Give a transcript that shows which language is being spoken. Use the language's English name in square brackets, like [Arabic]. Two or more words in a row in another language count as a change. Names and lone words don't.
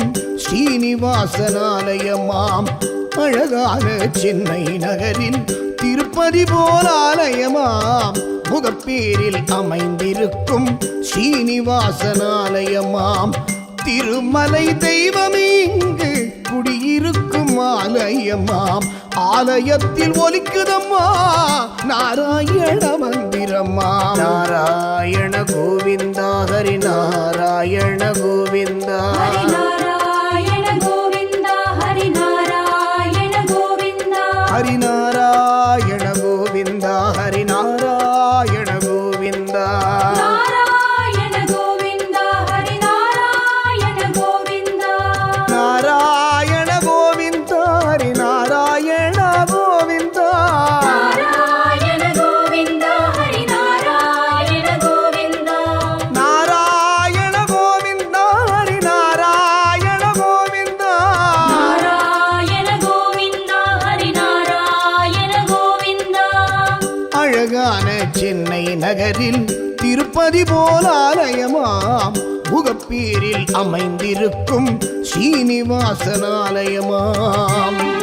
[Tamil] ஸ்ரீனிவாசன் ஆலயமாம் அழகான சென்னை நகரில் திருப்பதி போல் ஆலயமாம் முகப்பேரில் அமைந்திருக்கும் ஸ்ரீனிவாசன் ஆலயமாம் திருமலை தெய்வம் இங்கு குடியிருக்கும் ஆலயமாம் ஆலயத்தில் ஒலிக்குதம்மா நாராயண மந்திரம்மா நாராயண கோவிந்தா ஹரி நாராயண கோவிந்தா [Sanskrit] हरिनारायण गोविन्द हरिनारायण गोविन्द [Tamil] ஹரி நாராயண கோவிந்தா ஹரி நாராயண கோவிந்தா [Sanskrit] नारायण गोविन्द हरिनारायण गोविन्द [Tamil] நாராயண கோவிந்தா ஹரி நாராயண கோவிந்தா [Sanskrit] नारायण गोविन्द हरिनारायण गोविन्द [Tamil] நாராயண கோவிந்தா ஹரி நாராயண கோவிந்தா [Sanskrit] नारायण गोविन्द हरिनारायण गोविन्द [Tamil] அழகான சென்னை நகரில் திருப்பதி போல் ஆலயமாம் முகப்பேரில் அமைந்திருக்கும் ஸ்ரீனிவாசன் ஆலயமாம்